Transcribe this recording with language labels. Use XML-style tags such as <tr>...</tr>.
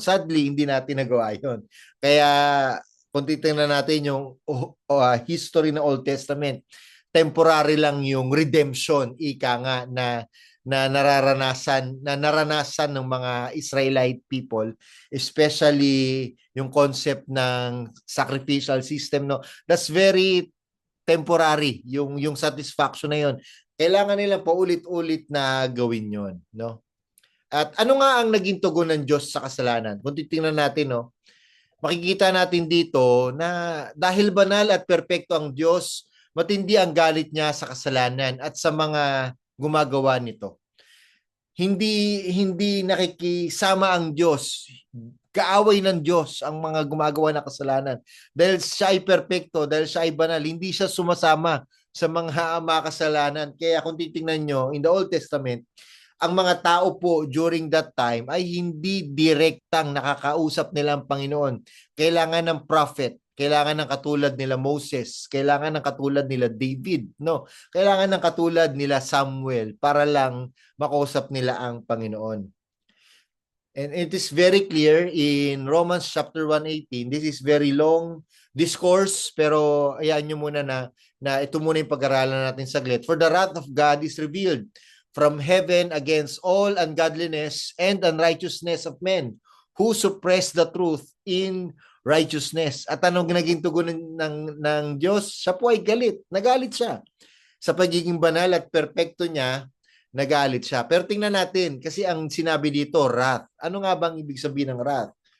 <tl>Sadly, hindi natin nagawa yun. Kaya kung titingnan natin yung history ng Old Testament, temporary lang yung redemption, ika nga, na naranasan ng mga Israelite people, especially yung concept ng sacrificial system, no.</tl> <en>That's very temporary,</en> <tl>yung satisfaction na yon. Kailangan nila paulit-ulit na gawin yon, no. At ano nga ang naging tugon ng Diyos sa kasalanan? Kung titingnan natin, no, makikita natin dito na dahil banal at perpekto ang Diyos, matindi ang galit niya sa kasalanan at sa mga gumagawa nito. Hindi nakikisama ang Diyos. Kaaway ng Diyos ang mga gumagawa ng kasalanan. Dahil siya ay perpekto, dahil siya ay banal, hindi siya sumasama sa mga makasalanan. Kaya kung titingnan nyo,</tl> <en>in the Old Testament,</en> <tl>ang mga tao po during that time ay hindi direktang nakakausap nila ang Panginoon. Kailangan ng prophet, kailangan ng katulad nila Moses, kailangan ng katulad nila David, no? Kailangan ng katulad nila Samuel para lang makausap nila ang Panginoon.</tl> <en>And it is very clear in Romans chapter 1:18. This is very long discourse,</en> <tl>pero ayan nyo muna na ito muna yung pag-aralan natin saglit.</tl> <en>For the wrath of God is revealed from heaven against all ungodliness and unrighteousness of men who suppress the truth in righteousness.</en> <tl>At anong naging tugon ng Diyos? Siya po ay galit. Nagalit siya. Sa pagiging banal at perpekto niya, nagalit siya. Pero tingnan natin, kasi ang sinabi dito, wrath. Ano nga bang ibig sabihin ng wrath?</tl>